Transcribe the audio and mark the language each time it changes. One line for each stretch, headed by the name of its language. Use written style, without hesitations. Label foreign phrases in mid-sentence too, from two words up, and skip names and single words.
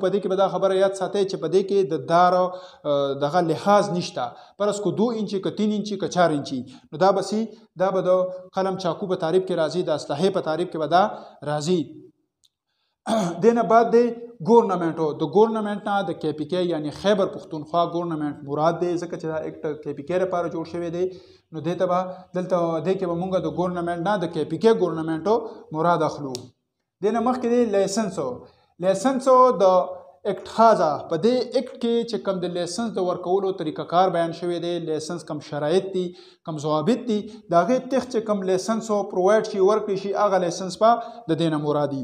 Pashto: په دې کې به دا خبره یاد ساتئ چې په دې کې د دار دغه لحاظ نشته پرس کو 2 انچي که 3 انچي که 4 انچي نو دا به سي دا به د قلم چاقو په تعریف کې راځي د اسلحې په تعریف کې به دا راځي. دې نه بعد دی ګورنمنټو د ګورنمنټ نه د کے پی کے یعنی خیبر پختونخوا ګورنمنټ مراد دی ځکه چې دا ایکټ کے پی کے لپاره جوړ شوی دی نو دې ته به دلته دې کې به مونږ د ګورنمنټ نه د کے پی کے ګورنمنټو مراد اخلو. دې نه مخکې دی لایسنسو د ایکټ خازه په دې ایکټ کې چې کوم د لایسنس د ورکولو طریقه کار بیان شوی دی لایسنس کم شرایط دي کم ضوابط دي د هغې تخت چې کوم لایسنسو پرووایډ شي ورکړي شي هغه لایسنس به د دې نه مرادي.